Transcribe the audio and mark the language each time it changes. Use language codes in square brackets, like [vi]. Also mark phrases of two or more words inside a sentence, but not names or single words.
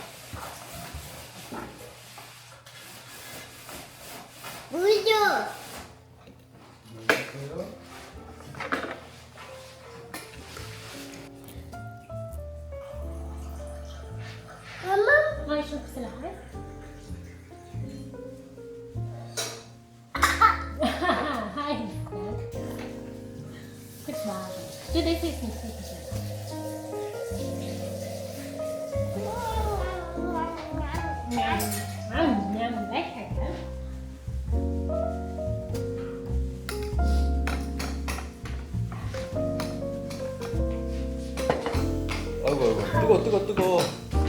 [ko] 물 줘. 엄마? [de] Mach ich noch ein bisschen heiß? Heiß. Gut warm. Du, das ist nicht richtig. Lecker, gell? [ko] 아이고 아이고 뜨거 뜨거 뜨거.